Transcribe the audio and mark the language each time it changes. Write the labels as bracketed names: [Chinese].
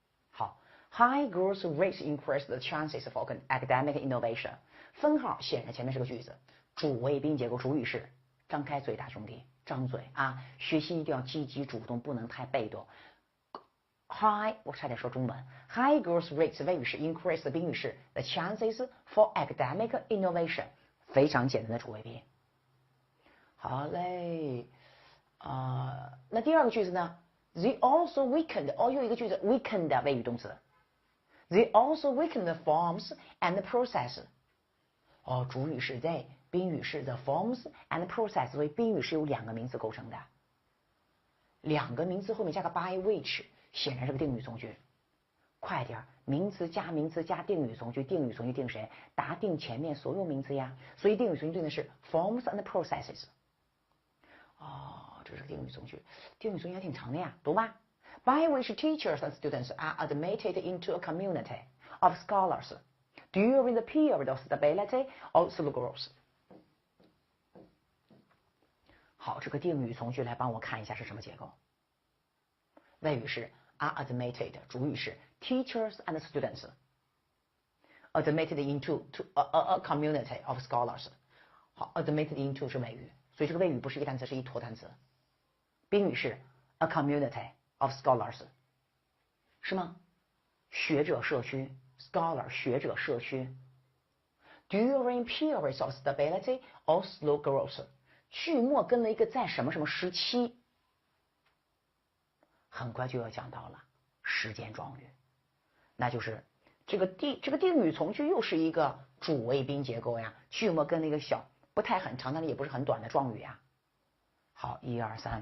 [English] 好 ，high growth rates increase the chances for academic innovation。 [Chinese] 分号显然前面是个句子，主谓宾结构，主语是张开嘴，大兄弟，张嘴啊！学习一定要积极主动，不能太被动。High， 我差点说中文。 [English] High growth rates [Chinese] 谓语是 increase 的宾语是 [English] the chances for academic innovation， [Chinese] 非常简单的主谓宾。好嘞，那第2个句子呢 ？ [English] They also weakened， [Chinese] 又一个句子 weakened 谓语动词。 [English] They also weakened the forms and process。 [Chinese] 主语是 they， 宾语是 the forms and process， 所以宾语是由2个名词构成的。 2个名词后面加个 by which， 显然是个定语从句。快点，名词加名词加定语从句，定语从句定谁？答定前面所有名词呀。所以定语从句定的是 forms and processes。这是个定语从句，定语从句还挺长的呀，读吧。 [English] By which teachers and students are admitted into a community of scholars during the period of stability or slow growth。 [Chinese] 好，这个定语从句来帮我看一下是什么结构。谓语是 are admitted， 主语是 [English] teachers and students admitted into a community of scholars。 [Chinese] 好 ，admitted into 是谓语，所以这个谓语不是一个单词，是一坨单词。宾语是 a community of scholars， 是吗？学者社区 ，scholar 学者社区。 [English] During periods of stability or slow growth， [Chinese] 句末跟了一个在什么什么时期，很快就要讲到了时间状语，那就是这个定语从句又是一个主谓宾结构呀，句末跟了一个小不太很长，但是也不是很短的状语呀。好，1、2、3。